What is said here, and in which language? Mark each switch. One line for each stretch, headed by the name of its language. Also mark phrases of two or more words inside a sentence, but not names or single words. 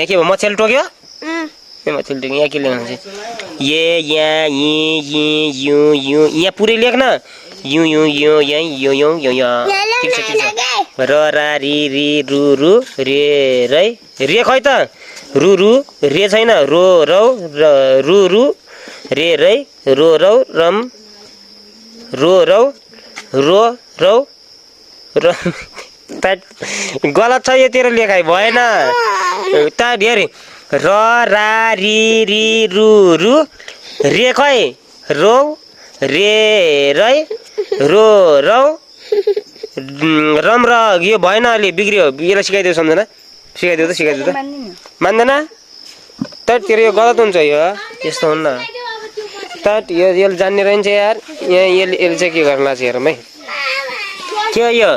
Nepali: के भयो मछली टोक्यो ए मछली टोक्यो यहाँ के लेख्न छ ये यहाँ इ यु यु यहाँ पुरै लेख्न यु यु यु यहाँ यो यो यो यो ठीक छ र रा रि रि रु रु रे रै रे खै त रु रु रे छैन रो रौ रु रु रे रै रो रौ रम रो रौ रो रौ र गलत छ यो तेरो लेखाइ भएन त धेरै र रा रि रि रु रु रे खै रौ रे रै रो रौ रम र यो भएन अलि बिग्रियो यसलाई सिकाइदियो सम्झना सिकाइदियो त मान्दैन त तेरो यो गलत हुन्छ यो यस्तो हुन्न त यसले जान्ने रहन्छ यार यहाँ यसले चाहिँ के गर्न लाग्छ हेरौँ है के हो यो